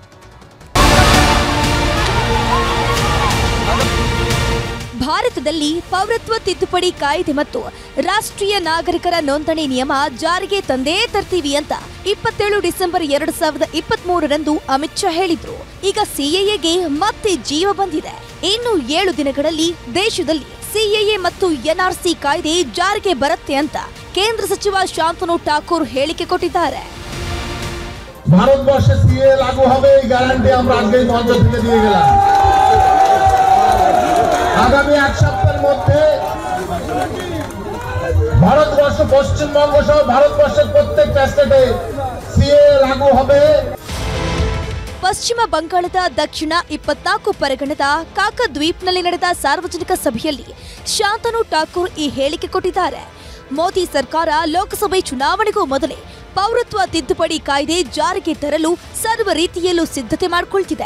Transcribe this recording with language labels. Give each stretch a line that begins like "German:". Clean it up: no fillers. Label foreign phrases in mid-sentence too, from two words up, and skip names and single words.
Kannada: ಭಾರತದಲ್ಲಿ ಪೌರತ್ವ ತಿದ್ದುಪಡಿ ಕಾಯ್ದೆ ಮತ್ತು ರಾಷ್ಟ್ರೀಯ ನಾಗರಿಕರ ನೋಂದಣಿ ನಿಯಮ ಜಾರಿಗೆ ತಂದೇ ತರ್ತೀವಿ ಅಂತ 27 ಡಿಸೆಂಬರ್ 2023ರಂದು ಅಮಿತ್ ಶಾ ಹೇಳಿದ್ರು. ಈಗ ಸಿಎಎಗೆ ಮತ್ತೆ ಜೀವ ಬಂದಿದೆ. ಇನ್ನು 7 ದಿನಗಳಲ್ಲಿ ದೇಶದಲ್ಲಿ ಸಿಎಎ ಮತ್ತು ಎನ್ಆರ್ಸಿ ಕಾಯ್ದೆ ಜಾರಿಗೆ ಬರುತ್ತೆ ಅಂತ ಕೇಂದ್ರ ಸಚಿವ ಶಾಂತನು ಠಾಕೂರ್ ಹೇಳಿಕೆ ಕೊಟ್ಟಿದ್ದಾರೆ.
Bangla: ভারতবর্ষে সিএ লাগু হবে এই গ্যারান্টি আমরা আগেই মঞ্চ থেকে দিয়ে গেলাম। আগামী এক সপ্তাহের মধ্যে ভারতবর্ষ পশ্চিমবঙ্গ সহ ভারতবর্ষের প্রত্যেকটা স্টেটে সিএ লাগু হবে।
Kannada: ಪಶ್ಚಿಮ ಬಂಗಾಳದ ದಕ್ಷಿಣ 24 ಪರಗಣದ ಕಾಕದ್ವೀಪ್ನಲ್ಲಿ ನಡೆದ ಸಾರ್ವಜನಿಕ ಸಭೆಯಲ್ಲಿ ಶಾಂತನು ಠಾಕೂರ್ ಈ ಹೇಳಿಕೆ ಕೊಟ್ಟಿದ್ದಾರೆ. ಮೋದಿ ಸರ್ಕಾರ ಲೋಕಸಭೆ ಚುನಾವಣೆಗೂ ಮೊದಲೇ ಪೌರತ್ವ ತಿದ್ದುಪಡಿ ಕಾಯ್ದೆ ಜಾರಿಗೆ ತರಲು ಸರ್ವ ರೀತಿಯಲ್ಲೂ ಸಿದ್ಧತೆ ಮಾಡಿಕೊಳ್ತಿದೆ.